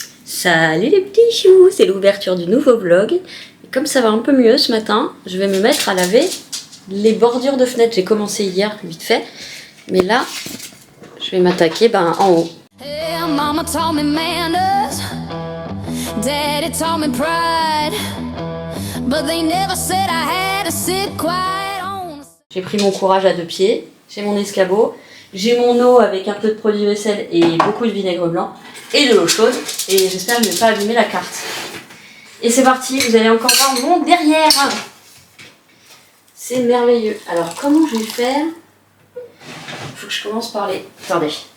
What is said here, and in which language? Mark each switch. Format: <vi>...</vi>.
<fr>Salut les petits choux, c'est l'ouverture du nouveau vlog. Et comme ça va un peu mieux ce matin, je vais me mettre à laver les bordures de fenêtres. J'ai commencé hier vite fait, mais là, je vais m'attaquer en haut.</fr> <en>Hey, mama taught me manners, daddy taught me pride, but they never said I had to sit quiet on.</en> <fr>J'ai pris mon courage à deux pieds, j'ai mon escabeau, j'ai mon eau avec un peu de produit vaisselle et beaucoup de vinaigre blanc et de l'eau chaude, et j'espère que je ne vais pas abîmer la carte. Et c'est parti, vous allez encore voir mon derrière. C'est merveilleux. Alors comment je vais faire? Il faut que je commence par les... Attendez.</fr>